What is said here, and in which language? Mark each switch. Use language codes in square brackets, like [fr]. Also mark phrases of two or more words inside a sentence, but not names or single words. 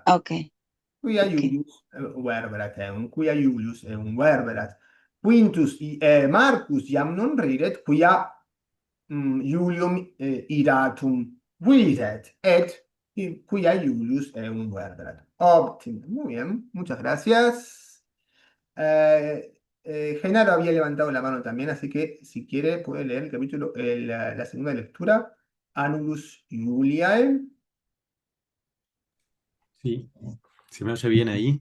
[es] Ok, [la] Quia [es] ok. [la] Julius verberat eum. Quia Julius eum verberat. Quintus Marcus iam non ridet, quia Julium iratum videt, et quia Julius eum verberat. [es] Óptimo, muy bien, muchas gracias. Genaro había levantado la mano también, así que si quiere puede leer el capítulo, la segunda lectura, Annulus Juliae. Sí. ¿Se me oye bien ahí?